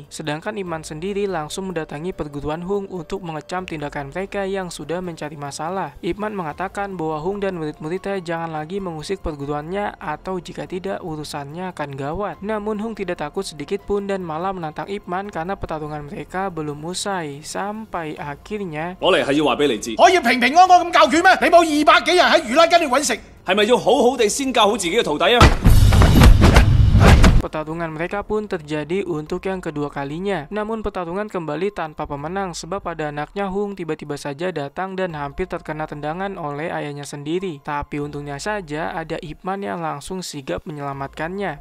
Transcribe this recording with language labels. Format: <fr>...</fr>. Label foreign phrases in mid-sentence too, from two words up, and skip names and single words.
<id>Sedangkan Ip Man sendiri langsung mendatangi perguruan Hung untuk mengecam tindakan mereka yang sudah mencari masalah. Ip Man mengatakan bahwa Hung dan murid-muridnya jangan lagi mengusik perguruannya atau jika tidak urusannya akan gawat. Namun Hung tidak takut sedikit pun dan malah menantang Ip Man karena pertarungan mereka belum usai. Sampai akhirnya</id> <yue>我嚟係要話俾你知，可以平平安安咁教拳咩？你冇200幾人喺魚拉根度揾食，係咪要好好地先教好自己嘅徒弟啊？</yue> <id>pertarungan mereka pun terjadi untuk yang kedua kalinya. Namun pertarungan kembali tanpa pemenang sebab pada anaknya Hung tiba-tiba saja datang dan hampir terkena tendangan oleh ayahnya sendiri. Tapi untungnya saja ada Ip Man yang langsung sigap menyelamatkannya.</id>